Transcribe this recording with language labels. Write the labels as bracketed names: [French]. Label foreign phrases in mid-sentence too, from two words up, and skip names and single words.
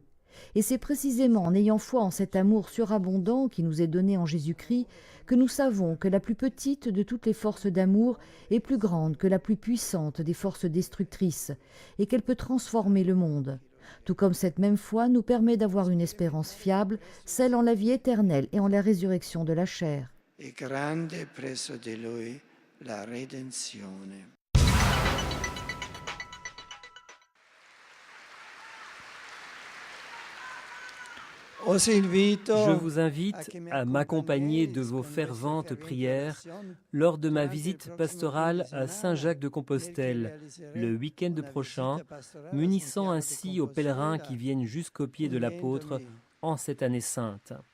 [French] Et c'est précisément en ayant foi en cet amour surabondant qui nous est donné en Jésus-Christ que nous savons que la plus petite de toutes les forces d'amour est plus grande que la plus puissante des forces destructrices et qu'elle peut transformer le monde. Tout comme cette même foi nous permet d'avoir une espérance fiable, celle en la vie éternelle et en la résurrection de la chair. [Italian] E grande presso di lui la redenzione. [French] Je vous invite à m'accompagner de vos ferventes prières lors de ma visite pastorale à Saint-Jacques-de-Compostelle le week-end prochain, m'unissant ainsi aux pèlerins qui viennent jusqu'au pied de l'apôtre en cette année sainte.